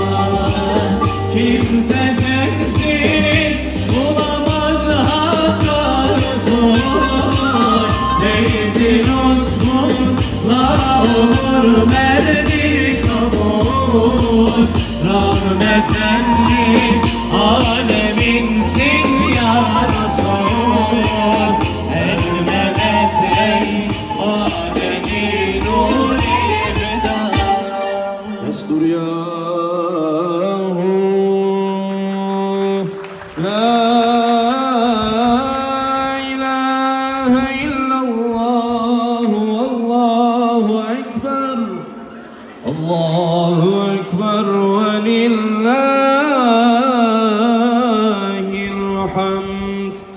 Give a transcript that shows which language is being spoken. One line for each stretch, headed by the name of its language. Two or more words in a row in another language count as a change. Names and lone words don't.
Turkish: Kimse sensiz bulamaz hakka husul, feyzi lütfunla olur merdi kabul. Rahmetelli aleminsin ya Resul, elmedet ey madeni nuri hüda.
Arabic: استر يا لا إله إلا الله والله أكبر الله أكبر ولله الحمد